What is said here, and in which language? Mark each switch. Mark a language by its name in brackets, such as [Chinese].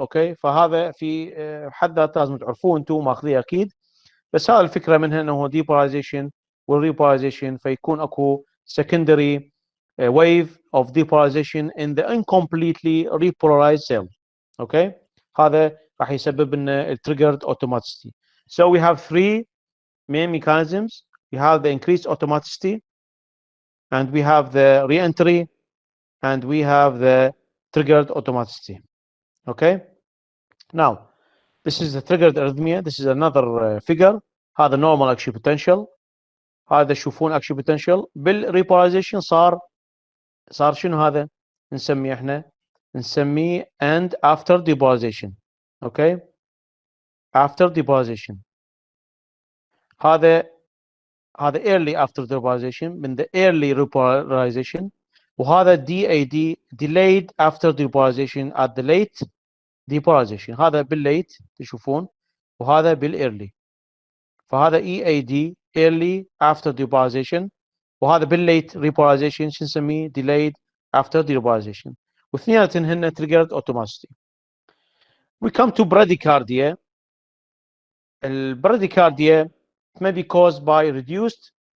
[Arabic] اوكي، فهذا في حد ذاته لازم تعرفوه انتم ماخذيه اكيد، بس هذا الفكره منها انه هو depolarization والrepolarization، فيكون اكو [English] secondary wave of depolarization in the incompletely repolarized cell. [Arabic] اوكي، هذا راح يسبب لنا triggered automaticity. [English] So we have three main mechanisms. We have the increased automaticity, and we have the re-entry, and we have the triggered automaticity. Okay, now this is the triggered arrhythmia. This is another figure. هذا normal action potential. [Arabic] هذا تشوفون action potential بالريبولاريزيشن صار شنو هذا؟ نسميه احنا نسميه [English] and after depolarization. okay, after depolarization. هذا early after depolarization من the early repolarization، وهذا DAD delayed after depolarization at the late depolarization. [Arabic] هذا بالليت تشوفون، وهذا بالايرلي. [English] فهذا EAD early after depolarization، وهذا بالليت repolarization [Arabic] شو نسميه؟ [English] delayed after depolarization، [Arabic] واثنيناتهم هن [English] triggered automaticity. We come to bradycardia. البراديكارديا may be caused by reduced